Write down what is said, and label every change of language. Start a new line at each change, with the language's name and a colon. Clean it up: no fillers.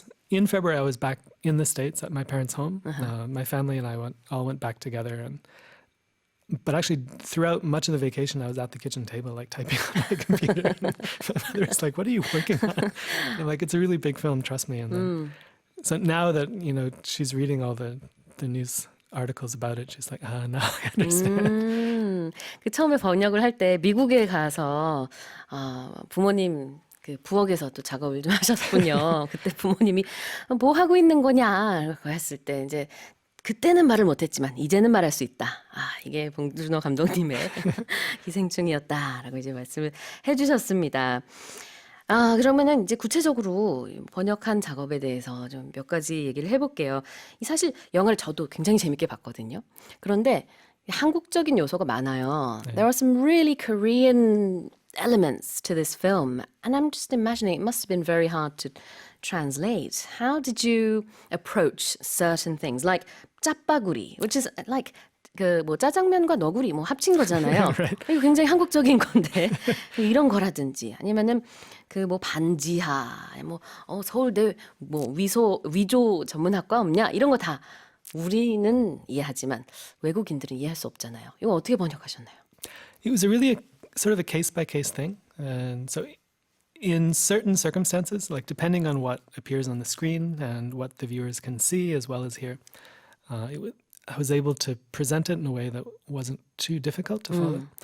English: In February, I was back in the States at my parents' home. My family and I all went back together, but actually, throughout much of the vacation, I was at the kitchen table, like typing on my computer. My mother was like, "What are you working on?" I'm like, "It's a really big film, trust me." And then, so now that she's reading all the news articles about it, she's like, now I understand.
Korean: 그 처음에 번역을 할 때 미국에 가서 부모님 그 부엌에서 또 작업을 좀 하셨군요. 그때 부모님이 뭐 하고 있는 거냐 했을 때 이제. 그때는 말을 못했지만 이제는 말할 수 있다. 이게 봉준호 감독님의 기생충이었다라고 이제 말씀을 해주셨습니다. 그러면은 이제 구체적으로 번역한 작업에 대해서 좀 몇 가지 얘기를 해볼게요. 사실 영화를 저도 굉장히 재밌게 봤거든요. 그런데 한국적인 요소가 많아요.
English: There are some really Korean elements to this film, and I'm just imagining it must have been very hard to translate. How did you approach certain things like 짜파구리, which is like
Korean: 그 뭐 짜장면과 너구리 뭐 합친 거잖아요.
English: Right.
Korean: 이거 굉장히 한국적인 건데 이런 거라든지 아니면은 그 뭐 반지하 뭐 서울대 뭐 위조 전문학과 없냐 이런 거 다 우리는 이해하지만 외국인들은 이해할 수 없잖아요. 이거 어떻게 번역하셨나요?
English: It was sort of a case-by-case thing. And so in certain circumstances, like depending on what appears on the screen and what the viewers can see as well as hear, I was able to present it in a way that wasn't too difficult to follow.